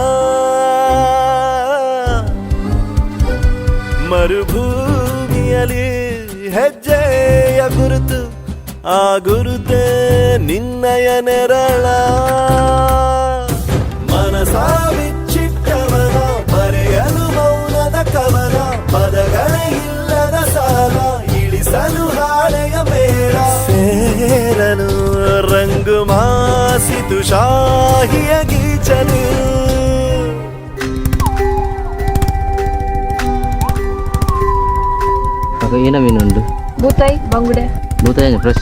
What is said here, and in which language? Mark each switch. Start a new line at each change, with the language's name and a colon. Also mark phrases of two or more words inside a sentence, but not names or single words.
Kannada: ಮರುಭೂಮಿಯಲ್ಲಿ ಹೆಜ್ಜೆಯ ಗುರುತು ಆ ಗುರುತೆ ನಿನ್ನಯ ನೆರಳ ಮನಸ ಬಿಚ್ಚಿಟ್ಟವನ ಬರೆಯಲು ಮೌನದ ಕವನ ಪದಗಳೇ ಇಲ್ಲದ ಸಾಲ ಇಳಿಸಲು ಹಾಳೆಯ ಮೇಳ ಸೇರನು ರಂಗು ಮಾಸಿತು ಶಾಹಿಯ ಗೀಚಲು
Tulu: ಏನ ಮೀನುಂಡು ಬೂತಾಯಿ ಬಂಗುಡೆ ಭೂತಾಯಿ ಫ್ರೆಶ್